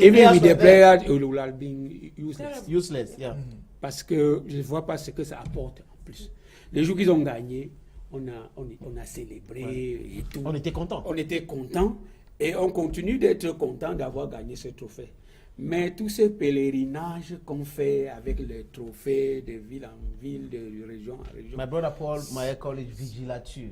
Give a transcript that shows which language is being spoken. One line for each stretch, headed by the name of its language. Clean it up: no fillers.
English: even with the players, it will have been useless. Useless, yeah.
French: Parce que je ne vois pas ce que ça apporte en plus. Les jours qu'ils ont gagné, on a célébré et tout. On était contents. On était contents et on continue d'être contents d'avoir gagné ce trophée. Mais tous ces pèlerinages qu'on fait avec les trophées de ville en ville, de région en région.
English: My brother Paul, my college vigilature.